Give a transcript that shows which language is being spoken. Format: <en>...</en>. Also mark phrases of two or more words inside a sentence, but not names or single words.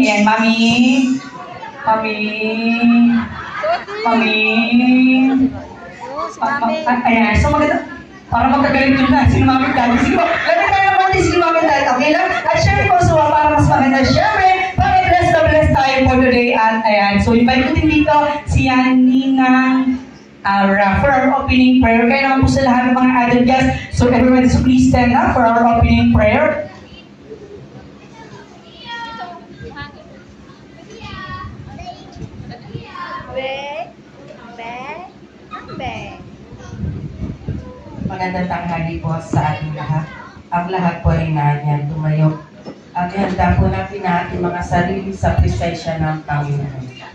<tl>Ayan, Mami. Mami. Mami. Ayan, so maganda. Para magkagaling doon na. Sino Mami, Daddy. Sige po. Lagay tayo naman din si Mami, Daddy. Okay lang? At syempre po, so para mas maganda. Syempre, bless tayo</tl> <en>for today.</en> <tl>At ayan, so invite ko din dito si Ninang</tl> <en>for our opening prayer.</en> <tl>Kaya naman po sa lahat ng mga</tl> <en>other guests. So everybody, so please stand up for our opening prayer.</en> <tl>Magandang tanghali po sa ating lahat. Ang lahat po ay nandiyan tumayo. At handa po natin na ating mga sarili sa presensya ng Panginoon.</tl>